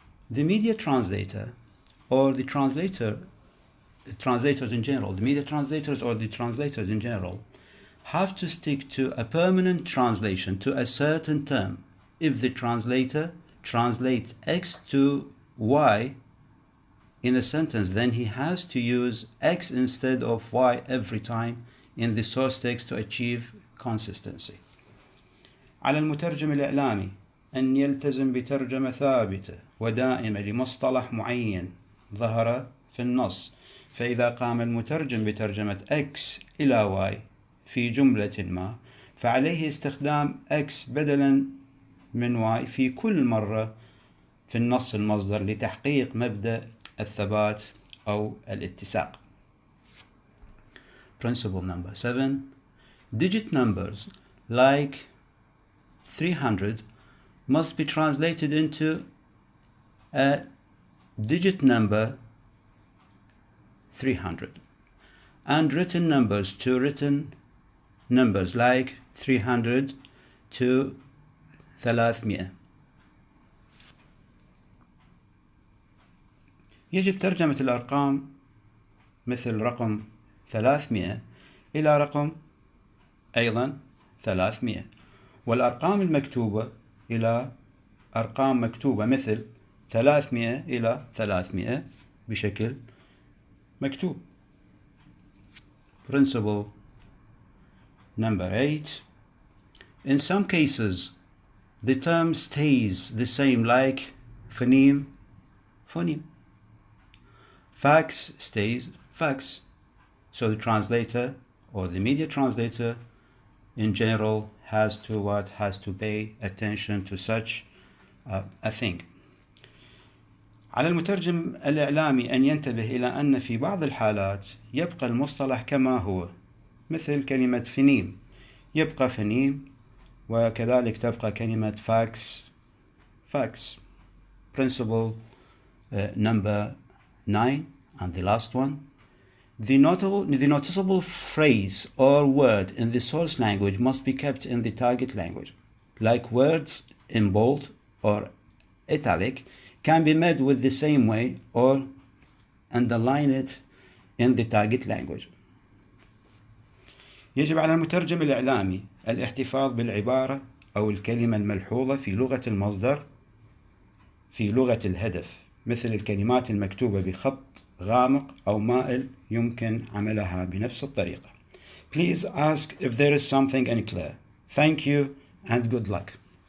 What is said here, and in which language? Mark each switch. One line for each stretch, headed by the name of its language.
English: The media translator or the translators in general, the media translators or the translators in general, have to stick to a permanent translation to a certain term. If the translator translates X to Y in a sentence, then he has to use X instead of Y every time in the source text to achieve consistency.
Arabic: على المترجم الإعلامي أن يلتزم بترجمة ثابتة ودائمة لمصطلح معين ظهر في النص. فإذا قام المترجم بترجمة X إلى Y في جملة ما، فعليه استخدام X بدلا من Y في كل مرة في النص المصدر لتحقيق مبدأ الثبات أو الاتساق.
English: Principle number 7. Digit numbers like 300 must be translated into a digit number 300, and written numbers to written numbers like 300 to 300.
Arabic: يجب ترجمة الأرقام مثل رقم 300 إلى رقم أيضا 300، والأرقام المكتوبة إلى أرقام مكتوبة مثل 300 إلى 300 بشكل مكتوب.
English: Principle number 8. In some cases, the term stays the same, like phoneme, phoneme. Fax stays fax. So the translator or the media translator in general has to pay attention to such a thing.
Arabic: على المترجم الإعلامي أن ينتبه إلى أن في بعض الحالات يبقى المصطلح كما هو، مثل كلمة فنيم يبقى فنيم، وكذلك تبقى كلمة fax.
English: Principle number 9 and the last one. The noticeable phrase or word in the source language must be kept in the target language. Like words in bold or italic can be made with the same way or underline it in the target language.
Arabic: يجب على المترجم الإعلامي الاحتفاظ بالعبارة أو الكلمة الملحوظة في لغة المصدر في لغة الهدف، مثل الكلمات المكتوبة بخط غامق أو مائل يمكن عملها بنفس الطريقة.
English: Please ask if there is something unclear. Thank you and good luck.